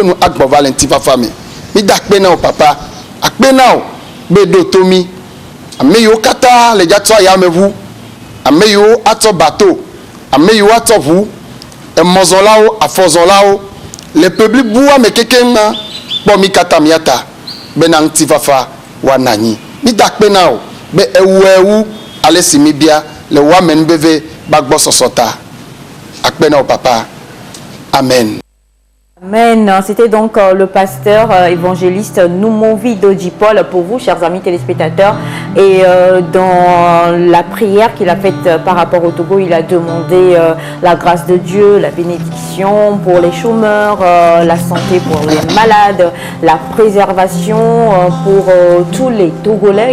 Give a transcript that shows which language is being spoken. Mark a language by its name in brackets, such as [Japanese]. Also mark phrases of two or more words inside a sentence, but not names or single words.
[Ewe] nu agbɔ va le ŋutifafa me mida akpe na wo papa akpe na wo be ɖo to mi ame yiwo katã le dza tsɔ ayameʋu ame yiwo atsɔ bato ame yiwo atsɔ ʋu emɔzɔlawo afɔzɔlawo le ƒe blibo me kekeŋ ma kpɔ mi katã miata bena ŋutifafa woana anyi mida akpe na wo be ewu ale si mi bia le woame nubeve bagbɔ sɔsɔ ta akpe na wo papa amen. Amen. [French] C'était donc le pasteur évangéliste Noumovi Dodjipol pour vous, chers amis téléspectateurs. Et dans la prière qu'il a faite par rapport au Togo, il a demandé la grâce de Dieu, la bénédiction pour les chômeurs, la santé pour les malades, la préservation pour tous les Togolais.